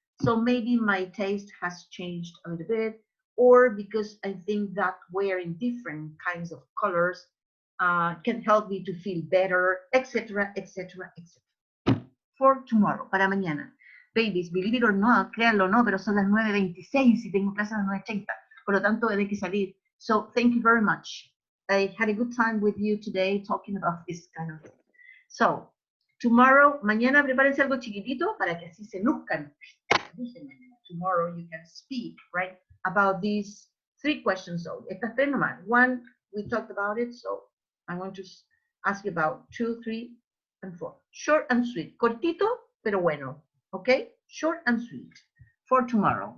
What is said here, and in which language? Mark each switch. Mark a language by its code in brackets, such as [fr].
[en] So maybe my taste has changed a little bit, or because I think that wearing different kinds of colors can help me to feel better, etc., etc., etc. For tomorrow, [es] para mañana. [en] Babies, believe it or not, [es] créanlo o no, pero son las 9:26 y tengo clase a las 9:30. Por lo tanto, hay que salir. [en] So thank you very much. I had a good time with you today talking about this kind of thing. So tomorrow, [es] mañana prepárense algo chiquitito para que así se luzcan. [en] Tomorrow you can speak, right, about these 3 questions. So, [es] estas 3 nomás. [en] 1, we talked about it, so I'm going to ask you about 2, 3, and 4. Short and sweet. [es] Cortito, pero bueno. [en] Okay? Short and sweet for tomorrow.